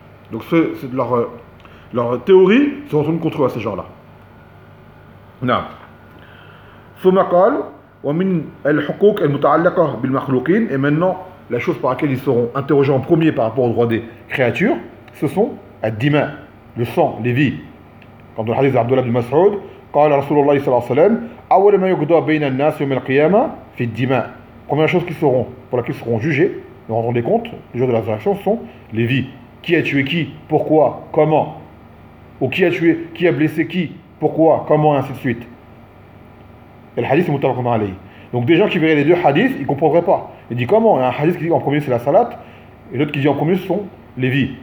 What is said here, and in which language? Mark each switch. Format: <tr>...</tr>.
<fr>Donc c'est leur théorie se retourne contre eux à ces gens-là. Non.</fr> <ar>Soumakal, ou min al-hukouk al-muta'allaka bil-makhlouqin.</ar> <fr>Et maintenant, la chose par laquelle ils seront interrogés en premier par rapport au droit des créatures, ce sont ad-dima, le sang, les vies. Comme dans le hadith d'Abdullah bin Mas'ud,</fr> <ar>قال رسول الله صلى الله عليه وسلم أول ما يقضى بين الناس يوم القيامة في الدماء.</ar> <fr>Première chose qu'ils seront, pour laquelle ils seront jugés, nous rendons des comptes, le jour de la résurrection, ce sont les vies. Qui a tué qui, pourquoi, comment, ou qui a tué, qui a blessé qui, pourquoi, comment, et ainsi de suite. Et le hadith est mutawakkil alayhi. Donc des gens qui verraient les deux hadiths, ils ne comprendraient pas. Ils disent comment, il y a un hadith qui dit en premier c'est la salat, et l'autre qui dit en premier ce sont les vies.</fr>